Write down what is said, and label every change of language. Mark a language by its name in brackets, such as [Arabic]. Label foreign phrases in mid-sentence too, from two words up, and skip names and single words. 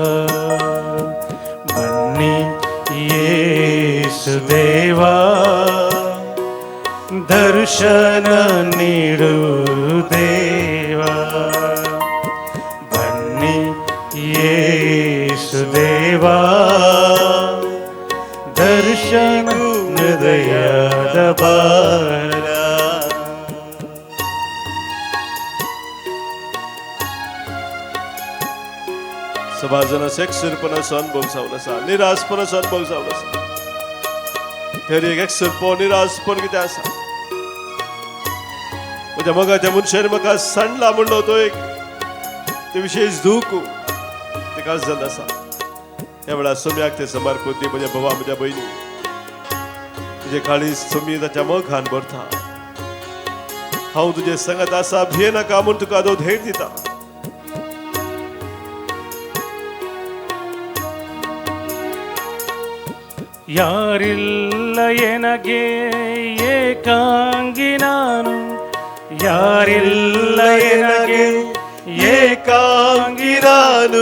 [Kannada] ಬನ್ನಿ ಯೇಸು ದೇವಾ, ದರ್ಶನ ನೀಡು ದೇವಾ. ಬನ್ನಿ ಯೇಸು ದೇವಾ, ದರ್ಶನ ಹೃದಯದ ಭಾರ. [Konkani] समाजानं एकसरपणाचो अनुभव जावन आसा, निराशपणाचो अनुभव जावन आसा. तर एक एकसरपण निराशपण कितें आसा, म्हज्या मोगाच्या मनशान म्हाका सांडला म्हणलो तो एक ते विशेष दूख तेका जावन आसा. ह्या वेळार सम्याक ते समर्पण दी. म्हज्या भावा, म्हज्या भयणी, तुजे काळीज समी ताच्या मोगान भरता. हांव तुजे सांगत आसा, भियेनाका म्हूण तुका हांव धैर्य दिता. [Kannada] ಯಾರಿಲ್ಲ ಎನಗೆ ಏಕಾಂಗಿ ನಾನು. ಯಾರಿಲ್ಲ ಎನಗೆ ಏಕಾಂಗಿ ನಾನು.